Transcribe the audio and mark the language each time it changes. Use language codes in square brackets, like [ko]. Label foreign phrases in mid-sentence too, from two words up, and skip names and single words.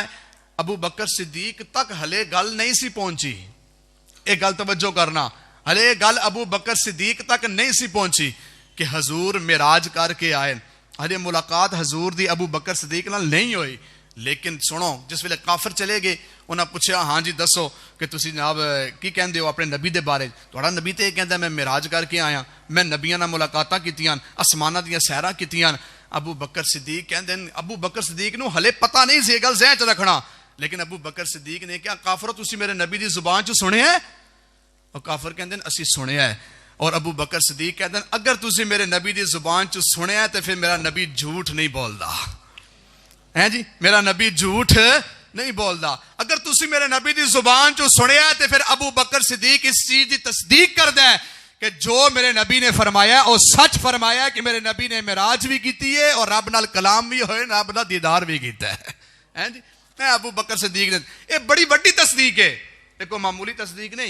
[pa] ابو بکر صدیق تک ہلے گل نہیں سی پہنچی, ایک گل توجہ کرنا, ہلے گل ابو بکر صدیق تک نہیں سی پہنچی کہ حضور معراج کر کے آئے. ہلے ملاقات حضور دی ابو بکر صدیق نال نہیں ہوئی. لیکن سنو, جس ویلے کافر چلے گئے انہاں پوچھا ہاں جی دسو کہ تسی جناب کی کہندے ہو اپنے نبی دے بارے. تہاڈا نبی تے کہندا میں معراج کر کے آیا, میں نبیاں نال ملاقاتاں کیتیاں, آسماناں دیاں سیراں کیتیاں. ابو بکر صدیق کہندے, ابو بکر صدیق نو ہلے پتہ نہیں سی گل ذہن چ رکھنا, لیکن ابو بکر صدیق نے کیا کافرو تسی میرے نبی دی زبان چ سنے ہے, اور کافر کہندے اسی سنیا ہے. اور ابو بکر صدیق کہندے اگر تسی میرے نبی دی زبان چ سنیا ہے تے پھر میرا نبی جھوٹ نہیں بولدا ہے جی, میرا نبی جھوٹ نہیں بولدا. اگر تسی میرے نبی دی زبان چ سنیا ہے تے پھر ابو بکر صدیق اس چیز دی تصدیق کردا ہے کہ جو میرے نبی نے فرمایا اور سچ فرمایا کہ میرے نبی نے معراج بھی کیتی ہے اور رب نال کلام بھی ہوئے, رب دا دیدار بھی کیتا ہے جی. ابو بکر صدیق نے یہ بڑی بڑی تصدیق ہے, کوئی معمولی تصدیق نہیں.